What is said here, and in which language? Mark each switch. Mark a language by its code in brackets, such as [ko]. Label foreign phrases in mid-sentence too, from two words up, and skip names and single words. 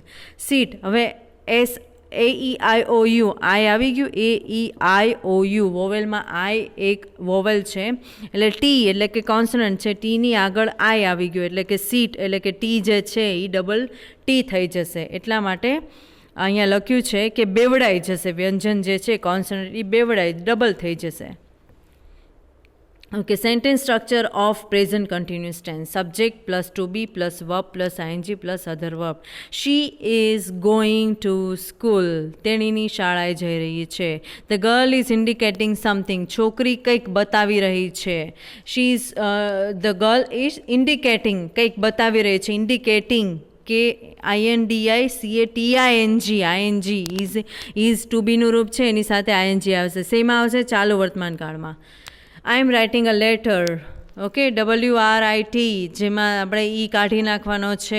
[gu] સીટ, હવે AEIOU, આઈ આવી ગયું, AEIOU, વોવેલમાં આઈ એક વોવેલ છે એટલે ટી એટલે કે કોન્સનન્ટ છે, ટીની આગળ આઈ આવી ગયું એટલે કે સીટ એટલે કે ટી જે છે એ [en] double T [gu] થઈ જશે. એટલા માટે અહીંયા લખ્યું છે કે બેવડાઈ જશે, વ્યંજન જે છે કોન્સનન્ટ એ બેવડાઈ ડબલ થઈ જશે. [en] Okay, sentence structure of present continuous tense. Subject plus to be plus verb plus ing plus other verb. She is going to school. [gu] તેણીની શાળાએ જઈ રહી છે. [en] The girl is indicating something. [gu] છોકરી કંઈક બતાવી રહી છે. [en] The girl is indicating [gu] કંઈક બતાવી રહી છે. Indicating કે ઇઝ ટુ બીનું રૂપ છે, એની સાથે આઈએનજી આવશે. શેમાં આવશે? ચાલુ વર્તમાન કાળમાં. [en] I am writing a letter. [gu] ઓકે, WRIT, જેમાં આપણે ઈ કાઢી નાખવાનો છે.